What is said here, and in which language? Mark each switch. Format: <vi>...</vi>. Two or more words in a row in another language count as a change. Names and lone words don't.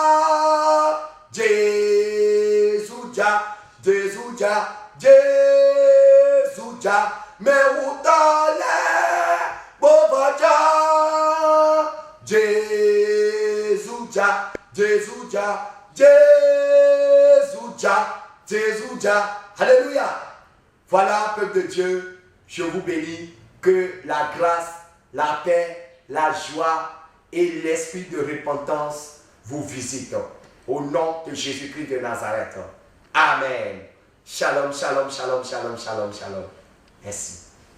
<ln>Jésus ja, Jésus ja, Jésus ja, meutale bobaja. Jésus ja, Jésus ja, Jésus ja, Jésus ja.</ln> <fr>Alléluia. Voilà, peuple de Dieu, je vous bénis. Que la grâce, la paix, la joie et l'esprit de repentance vous visitent. Au nom de Jésus-Christ de Nazareth. Amen.</fr> <he>Shalom, shalom, shalom, shalom, shalom, shalom.</he> <fr>Merci.</fr>